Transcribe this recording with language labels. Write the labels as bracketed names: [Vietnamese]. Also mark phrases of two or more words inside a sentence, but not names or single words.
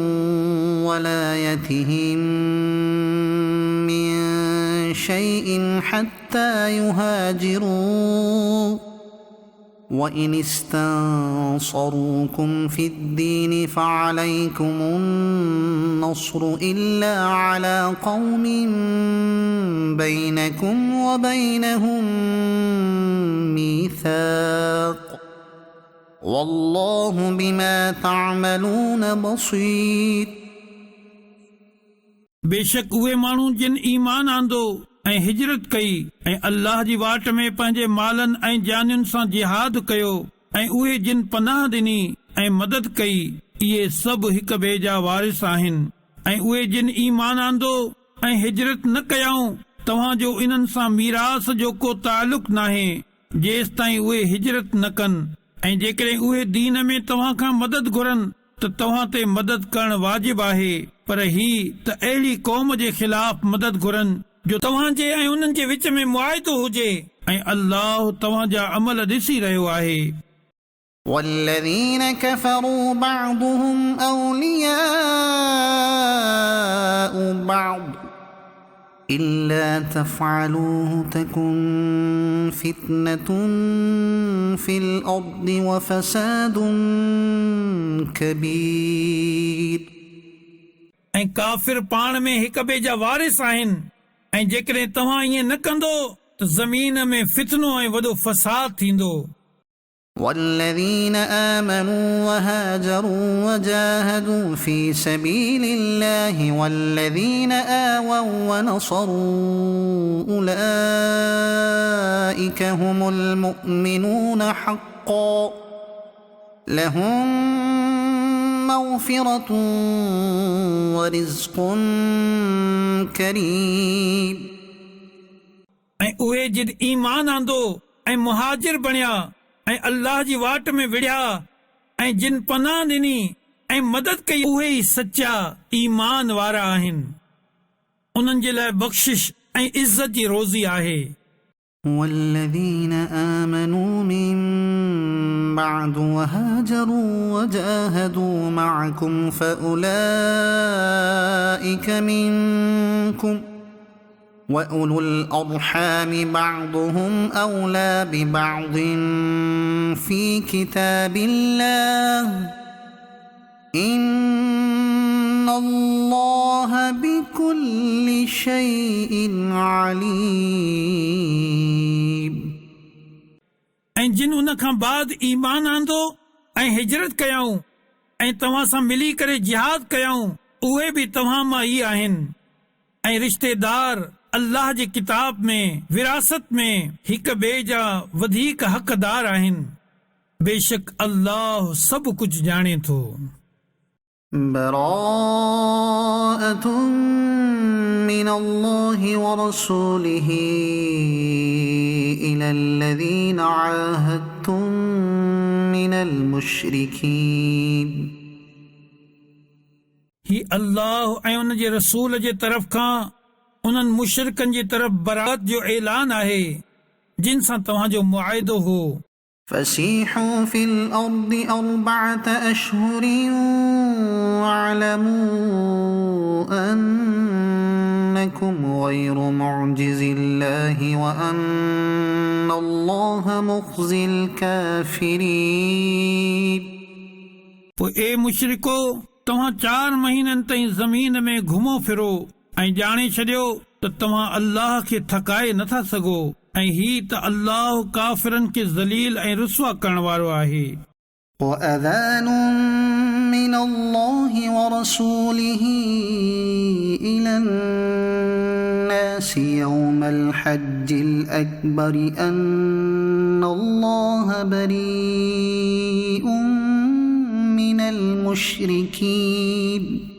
[Arabic] ولايتهم من شيء حتى يهاجروا وإن استنصروكم في الدين فعليكم النصر إلا على قوم بينكم وبينهم ميثاق والله بما تعملون بصير. [Sindhi] बेशक उहे माण्हू जिन ईमान आंदो ऐं हिजरत कई ऐं अल्लाह जी वाट में पंहिंजे मालनि ऐं जानियुनि सां जिहाद कयो ऐं उहे जिन पनाह ॾिनी ऐं मदद कई इहे सभु हिक ॿिए जा वारिस आहिनि ऐं उहे जिन ईमान आंदो ऐं हिजरत न कयाऊं तव्हां जो इन्हनि सां मीरास जो को ताल्लुक नाहे जेसि ताईं उहे हिजरत न कनि ऐं जेकॾहिं उहे दीन में तव्हां खां मदद घुरनि त तव्हां ते मदद करणु वाजिब आहे पर ही त अहिड़ी क़ौम जे ख़िलाफ़ मदद घुरनि जो तव्हां जे ऐं उन्हनि जे विच में मुआहिदो हुजे ऐं अल्लाह तव्हां जा अमल ॾिसी रहियो आहे। [Arabic] والذين كفروا بعضهم أولياء بعض إلا تفعلوه تكن فتنة في الأرض وفساد كبير. [Sindhi] ऐं काफ़िर पाण में हिक ॿिए जा वारिस आहिनि ऐं जेकॾहिं तव्हां ईअं न कंदो त ज़मीन में फितनो ऐं वॾो फ़साद थींदो. [Arabic] والذين آمنوا وهاجروا وجاهدوا في سبيل الله والذين آووا ونصروا أولئك هم المؤمنون حقا لهم مغفرة ورزق كريم. [Sindhi] ऐं उहे जिन ईमान आंदो ऐं मुहाजिर बणिया ऐं अल्लाह जी वाट में विढ़िया ऐं जिन पनाह ॾिनी ऐं मदद कई उहे ई सचा ईमान वारा आहिनि. उन्हनि जे लाइ बख़्शिश ऐं इज़त जी रोज़ी आहे. [Arabic] والذين آمنوا من بعد وهاجروا وجاهدوا معكم فأولئك منكم وأولو الأرحام بعضهم أولى ببعض في كتاب الله إن الله بكل شيء عليم. [Sindhi] ऐं जिन उन खां बाद ईमान आंदो ऐं हिजरत कयाऊं ऐं तव्हां सां मिली करे जिहाद कयाऊं उहे बि तव्हां मां ई आहिनि. ऐं रिश्तेदार अल्लाह जे किताब में विरासत में हिक ॿिए जा वधीक हक़दार आहिनि. बेशक अल्लाह सभु कुझु ॼाणे थो. [Arabic] براءة من الله ورسوله إلى الذين عاهدتم من المشركين. [Sindhi] ही अल्लाह ऐं उन जे रसूल जे तरफ़ खां उन्हनि मुशरिकनि जी तरफ़ बरात जो ऐलान आहे जिन सां तव्हांजो मुआहिदो हो. [Arabic] فسيحوا في الأرض 4 أشهر واعلموا أنكم غير معجز الله وأن الله مخزي الكافرين. [Sindhi] पोइ ए मुशरिको तव्हां 4 महीननि ताईं ज़मीन में घुमो फिरो ऐं ॼाणे छॾियो त तव्हां अल्लाह खे थकाए नथा सघो ऐं ही त अल्लाह काफ़िरनि खे ज़लील ऐं रुसवा करण वारो आहे. [Arabic] وأذان من الله ورسوله إلى الناس يوم الحج الأكبر أن الله بريء من المشركين